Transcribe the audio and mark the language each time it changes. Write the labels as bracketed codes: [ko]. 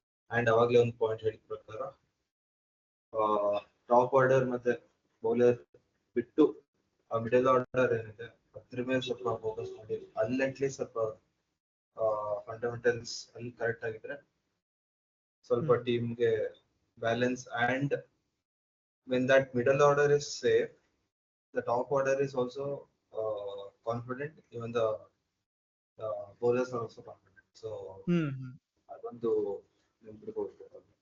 [kn] And ಅವಾಗ್ಲೇ ಒಂದು point ಹೇಳಿದ ಪ್ರಕಾರ ಟಾಪ್ ಆರ್ಡರ್ ಮತ್ತೆ ಬೌಲರ್ ಬಿಟ್ಟು ಆ ಮಿಡಲ್ ಆರ್ಡರ್ ಏನಿದೆ ಅದ್ರ ಮೇಲೆ ಸ್ವಲ್ಪ ಫೋಕಸ್ ಮಾಡಿ, ಅಲ್ಲಿ ಅಟ್ಲೀಸ್ಟ್ ಸ್ವಲ್ಪ ಫಂಡಮೆಂಟಲ್ಸ್ ಅಲ್ಲಿ ಕರೆಕ್ಟ್ ಆಗಿದ್ರೆ ಸ್ವಲ್ಪ ಟೀಮ್ಗೆ balance. [en] And when that middle order is safe, the top order is also confident, even the bowlers are also confident. [kn] So ಅದೊಂದು ನೆನ್ಪಿಟ್ಕೊಳ್ಬೇಕು.